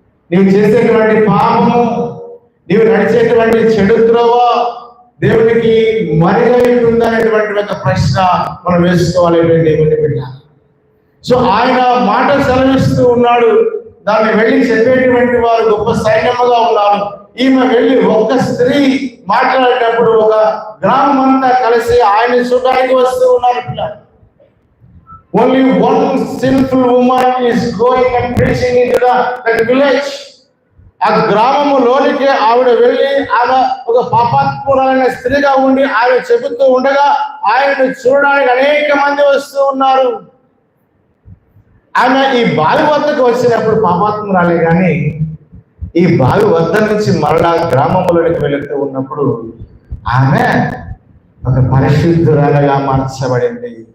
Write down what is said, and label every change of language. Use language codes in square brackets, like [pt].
[te] నీవు చేసేటువంటి పాపము, నీవు నడిచేటువంటి చెడు త్రోవ దేవునికి మరుగై ఉందనేటువంటి ఒక ప్రశ్న మనం వేసుకోవాలి దేవుని బిడ్డ. సో ఆయన మాట సెలవిస్తూ ఉన్నాడు, దాన్ని వెళ్ళి చెప్పేటువంటి వారు గొప్ప సైన్యముగా ఉన్నారు. ఈమె వెళ్ళి ఒక్క స్త్రీ మాట్లాడేటప్పుడు ఒక గ్రామం అంతా కలిసి ఆయన చూడడానికి వస్తూ ఉన్నారు. [en] Only one sinful woman is going and preaching into that village. [te] ఆ గ్రామములోనికి ఆవిడ వెళ్ళి ఆమె ఒక పాపాత్మురాలైన స్త్రీగా ఉండి ఆమె చెబుతూ ఉండగా ఆయనను చూడడానికి అనేక మంది వస్తూ ఉన్నారు. ఆమె ఈ బావి వద్దకు వచ్చినప్పుడు పాపాత్మురాలే, కానీ ఈ బావి వద్ద నుంచి మరలా గ్రామములోనికి వెళుతూ ఉన్నప్పుడు ఆమె ఒక పరిశుద్ధురాలుగా మార్చబడింది.